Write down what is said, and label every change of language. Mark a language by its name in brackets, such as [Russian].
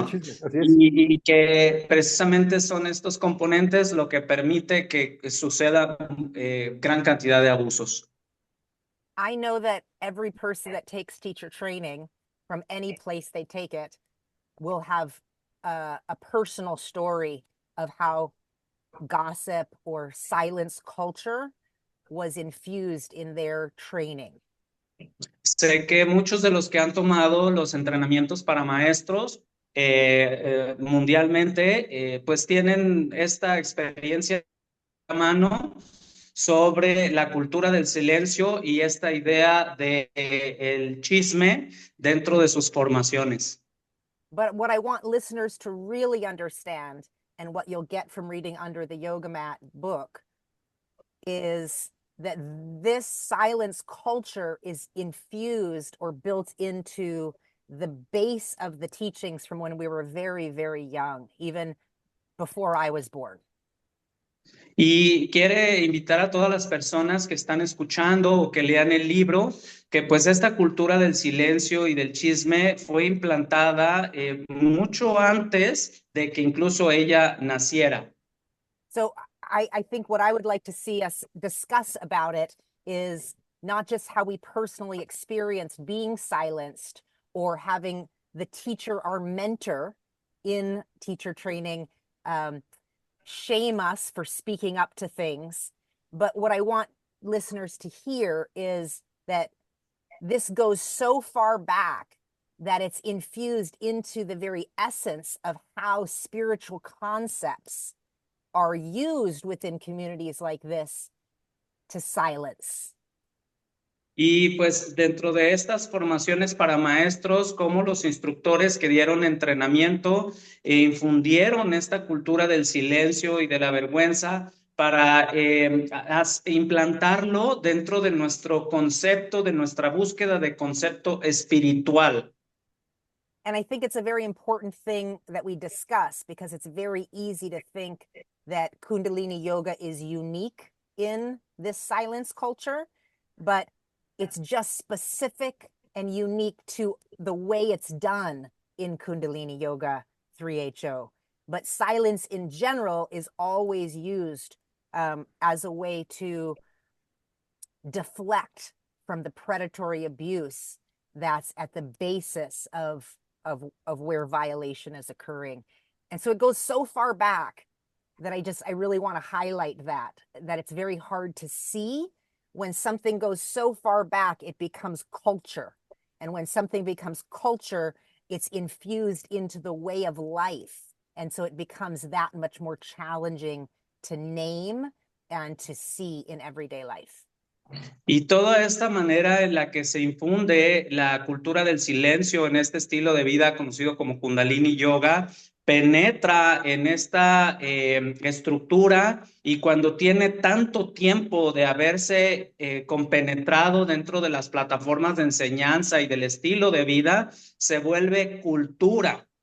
[Spanish] El chisme, así es. Y que precisamente son estos componentes lo que permite que suceda gran cantidad de abusos. [English] I know that every person that takes teacher training, from any place they take it, will have a personal story of how gossip or silence culture was infused in their training. [Spanish] Sé que muchos de los que han tomado los entrenamientos para maestros mundialmente, pues tienen esta experiencia a mano sobre la cultura del silencio y esta idea de el chisme dentro de sus formaciones. [English] But what I want listeners to really understand, and what you'll get from reading Under the Yoga Mat book, is that this silence culture is infused or built into the base of the teachings from when we were very, very young, even before I was born. [Spanish] Y quiere invitar a todas las personas que están escuchando o que lean el libro, que pues esta cultura del silencio y del chisme fue implantada mucho antes de que incluso ella naciera. [English] So I think what I would like to see us discuss about it is not just how we personally experienced being silenced or having the teacher, our mentor in teacher training, shame us for speaking up to things. But what I want listeners to hear is that this goes so far back that it's infused into the very essence of how spiritual concepts are used within communities like this to silence. [Spanish] Y pues dentro de estas formaciones para maestros, como los instructores que dieron entrenamiento e infundieron esta cultura del silencio y de la vergüenza para implantarlo dentro de nuestro concepto, de nuestra búsqueda de concepto espiritual. [English] And I think it's a very important thing that we discuss because it's very easy to think that Kundalini Yoga is unique in this silence culture, but it's just specific and unique to the way it's done in Kundalini Yoga 3HO. But silence in general is always used as a way to deflect from the predatory abuse that's at the basis of where violation is occurring. And so it goes so far back that I really want to highlight that it's very hard to see. When something goes so far back, it becomes culture. And when something becomes culture, it's infused into the way of life. And so it becomes that much more challenging to name and to see in everyday life. [Spanish] Y toda esta manera en la que se infunde la cultura del silencio en este estilo de vida conocido como Kundalini Yoga, penetra en esta estructura, y cuando tiene tanto tiempo de haberse compenetrado dentro de las plataformas de enseñanza y del estilo de vida, se vuelve cultura.